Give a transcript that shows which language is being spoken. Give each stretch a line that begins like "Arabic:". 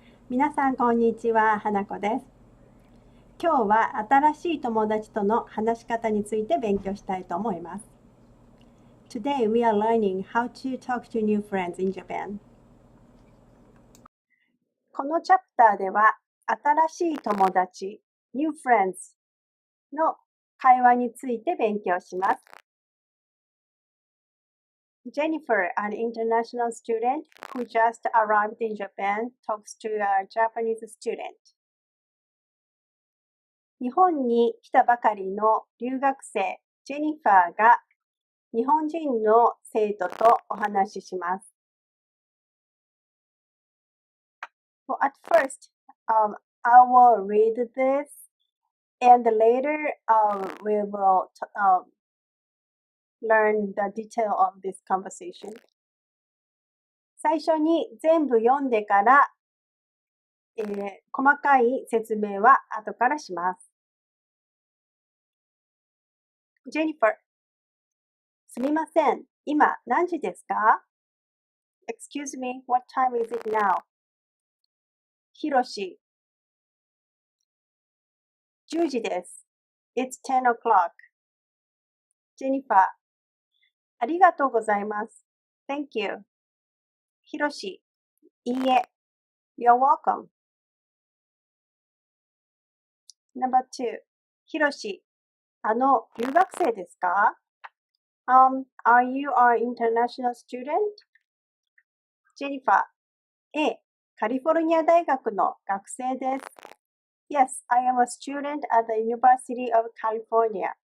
Japanese: 皆さんこんにちは、花子です。今日は新しい友達との話し方について勉強したいと思います。
English: Today we are learning how to talk to new friends in Japan.
Japanese: このチャプターでは新しい友達
English: new friends
Japanese: の会話について勉強します。
English: Jennifer, an international student who just arrived in Japan, talks to a Japanese student.
Japanese: 日本に来たばかりの留学生ジェニファーが日本人の生徒とお話しします。
English: Well, at first, I will read this and later we will learn the detail of this conversation.
Japanese: 最初に全部読んでから、細かい説明は後からします。 Jennifer, すみません。今何時ですか？
English: Excuse me, what time is it now?
Japanese: ひろし、10時です。
English: It's 10 o'clock.
Japanese: ジェニファー、ありがとうございます。
English: Thank you. ひろし、
Japanese: いいえ。
English: You're welcome. Number 2.
Japanese: ひろし、留学生ですか？
English: Are you an international student?
Japanese: ジェニファー、カリフォルニア大学の学生です。
English: Yes, I am a student at the University of California.